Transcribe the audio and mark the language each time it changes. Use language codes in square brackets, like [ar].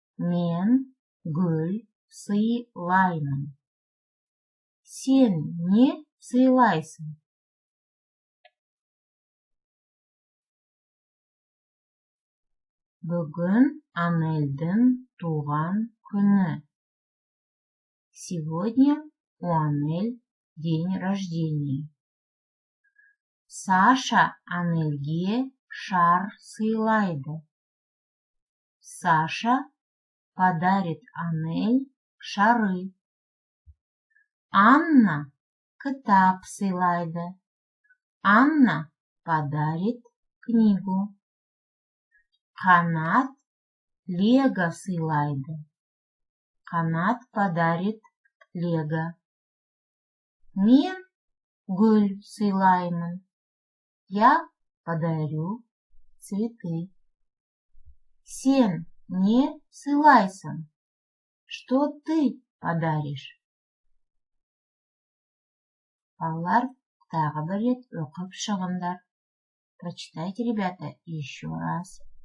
[kk] Мен гүл сыйлаймын. Сен не сыйлайсың? Бүгін Анельдің туған күні. [ru] Сегодня у Анель день рождения. [kk] Саша Анельге шар сыйлайды. [ru] Саша подарит Анель шары. [kk] Анна кітап сыйлайды. [ru] Анна подарит книгу. [kk] Қанат лего сыйлайды. [ru] Қанат подарит лего. [kk] Мен гүл сыйлаймын. [ru] Я подарю цветы. [kk] Сен не сыйлайсың? [ru] Что ты подаришь? [kk] Балалар, тағы бір рет оқып шығыңдар. [ru] Прочитайте, ребята, еще раз.